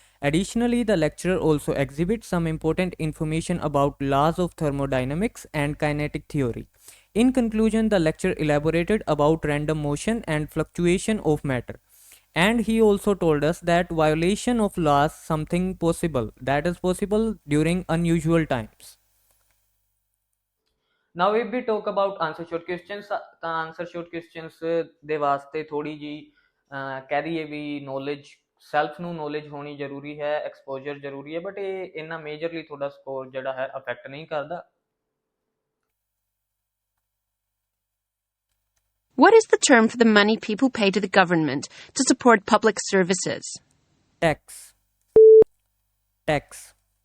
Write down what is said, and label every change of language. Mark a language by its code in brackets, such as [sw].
[en] Additionally, the lecturer also exhibits some important information about laws of thermodynamics and kinetic theory. In conclusion, the lecturer elaborated about random motion and fluctuation of matter. And he also told us that violation of laws something possible that is possible during unusual times. Now if we talk about answer short questions, [pa] ਤਾਂ answer short questions ਦੇ ਵਾਸਤੇ ਥੋੜੀ ਜੀ ਕਹਿ ਦਈਏ ਵੀ knowledge self ਨੂੰ knowledge ਹੋਣੀ ਜ਼ਰੂਰੀ ਹੈ, ਐਕਸਪੋਜ਼ਰ ਜ਼ਰੂਰੀ ਹੈ, ਬਟ ਇਹ ਇੰਨਾ ਮੇਜਰਲੀ ਤੁਹਾਡਾ ਸਕੋਰ ਜਿਹੜਾ ਹੈ ਅਫੈਕਟ ਨਹੀਂ ਕਰਦਾ. [en] What is the term for the money people pay to the government to support public services? Tax. Tax.